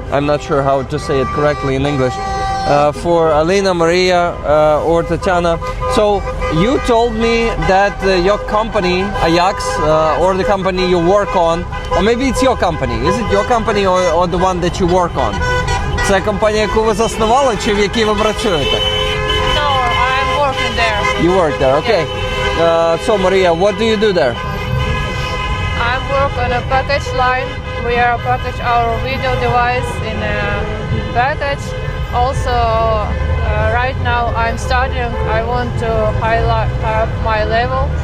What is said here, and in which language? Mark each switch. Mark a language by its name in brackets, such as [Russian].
[English] I'm not sure how to say it correctly in English. For Alina, Maria, or Tatiana. So you told me that your company, Ajax, or the company you work on, or maybe it's your company. Is it your company or the one that you work on? [Ukrainian] Це компанія, яку ви заснували, чи в якій ви працюєте? [English] No, I'm working there. You work there, okay. So Maria, what do you do there? I work on a package line. We are package our video device in a package. Also, right now I'm studying. I want to highlight up my level.